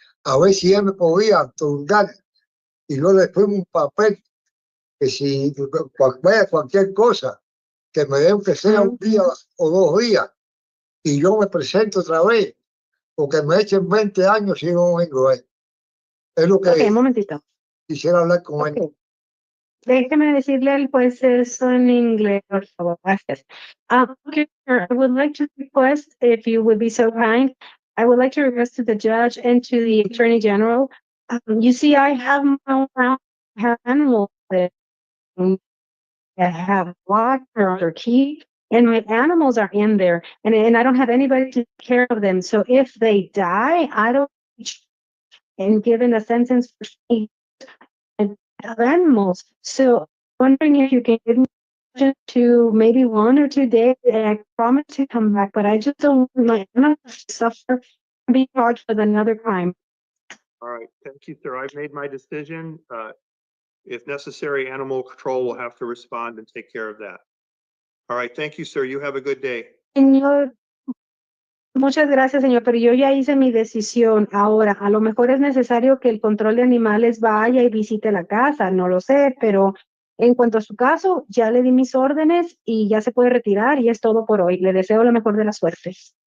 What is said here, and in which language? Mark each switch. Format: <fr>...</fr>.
<es>A ver si él me podía otorgar y yo después un papel que si vaya cualquier cosa, que me dé que sea un día o 2 días y yo me presento otra vez o que me echen 20 años si no vengo. Es lo que Ok, un momentito. quisiera hablar con él. Ok. Déjeme decirle al juez eso en inglés, por favor. Gracias.</es> <en>Okay, sir, I would like to request, if you would be so kind, I would like to request to the judge and to the attorney general. You see, I have my own house, I have animals that have water or key, and my animals are in there, and I don't have anybody to take care of them. So if they die, I don't, and given a sentence for animals. So wondering if you can give me to maybe 1 or 2 days, and I promise to come back, but I just don't want my animals to suffer and be charged with another crime. All right, thank you, sir. I've made my decision. If necessary, animal control will have to respond and take care of that. All right, thank you, sir. You have a good day.</en> <es>Señor, muchas gracias, señor, pero yo ya hice mi decisión. Ahora, a lo mejor es necesario que el control de animales vaya y visite la casa, no lo sé, pero en cuanto a su caso, ya le di mis órdenes y ya se puede retirar y es todo por hoy. Le deseo la mejor de las suertes.</es>